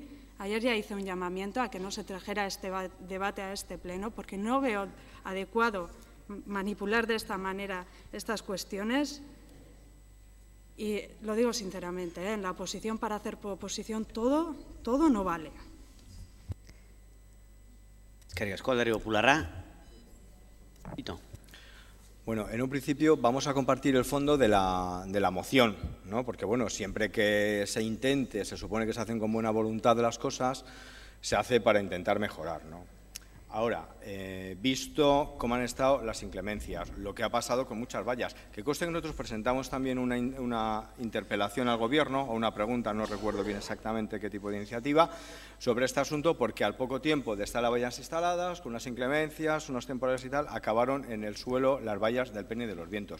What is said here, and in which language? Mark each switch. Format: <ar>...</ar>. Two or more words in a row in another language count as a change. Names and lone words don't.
<es>Ayer ya hice un llamamiento a que no se trajera este debate a este pleno, porque no veo adecuado manipular de esta manera estas cuestiones. Y lo digo sinceramente, en la oposición, para hacer oposición, todo no vale.</es> <eu>Eskerrik asko, Alderdi Popularra.</eu> <es>Bueno, en un principio vamos a compartir el fondo de la moción, ¿no? Porque, bueno, siempre que se intente, se supone que se hacen con buena voluntad las cosas, se hace para intentar mejorar, ¿no? Ahora, visto cómo han estado las inclemencias, lo que ha pasado con muchas vallas, que conste que nosotros presentamos también una interpelación al Gobierno, o una pregunta, no recuerdo bien exactamente qué tipo de iniciativa, sobre este asunto, porque al poco tiempo de estar las vallas instaladas, con unas inclemencias, unos temporales y tal, acabaron en el suelo las vallas del Peine de los Vientos.</es>